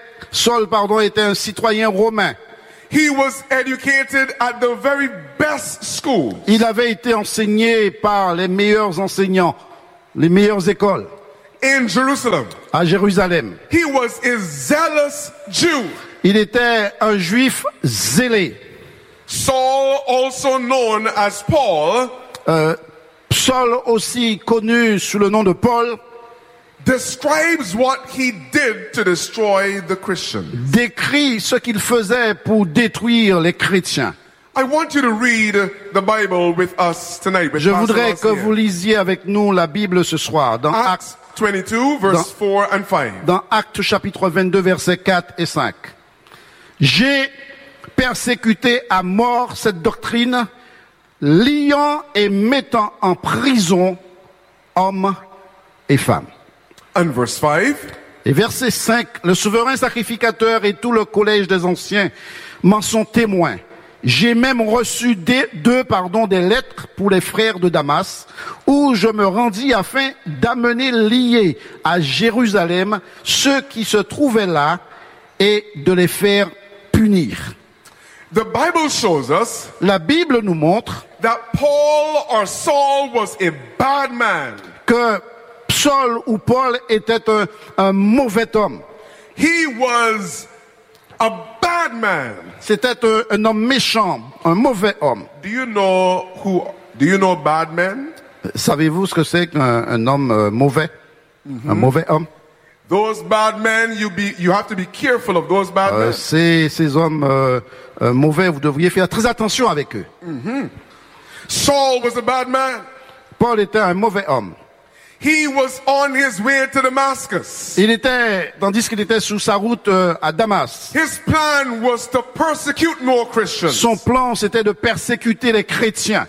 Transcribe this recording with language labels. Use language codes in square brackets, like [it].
[fr] Saul était un citoyen romain. [en] He was educated at the very best schools. [fr] Il avait été enseigné par les meilleurs enseignants, les meilleures écoles. [en] In Jerusalem. [fr] À Jérusalem. [en] He was a zealous Jew. [fr] Il était un juif zélé. [en] Saul also known as Paul. [fr] Saul, aussi connu sous le nom de Paul, [en] describes what he did to destroy the Christians. [fr] Décrit ce qu'il faisait pour détruire les chrétiens. [en] I want you to read the Bible with us tonight. [fr] Je voudrais que vous lisiez avec nous la Bible ce soir dans [en] Acts 22, verse 4 and 5. [fr] Dans Actes chapitre 22, versets 4 et 5. J'ai persécuté à mort cette doctrine, liant et mettant en prison hommes et femmes. [en] And verse 5. [fr] Et verset 5. Le souverain sacrificateur et tout le collège des anciens m'en sont témoins. J'ai même reçu des lettres pour les frères de Damas, où je me rendis afin d'amener liés à Jérusalem ceux qui se trouvaient là et de les faire punir. [en] The Bible shows us. [fr] La Bible nous montre [en] that Paul or Saul was a bad man. [fr] Que Saul ou Paul était un mauvais homme. [en] He was a bad man. [fr] C'était un homme méchant, un mauvais homme. [en] Do you know bad men? [fr] Savez-vous ce que c'est qu'un homme mauvais? Mm-hmm. Un mauvais homme? [en] Those bad men, you have to be careful of those bad men. [fr] Ces hommes mauvais, vous devriez faire très attention avec eux. [en] Mm-hmm. Saul was a bad man. [fr] Paul était un mauvais homme. [en] He was on his way to Damascus. [fr] Il était, tandis qu'il était sur sa route à Damas. [en] His plan was to persecute more Christians. [fr] Son plan, c'était de persécuter les chrétiens.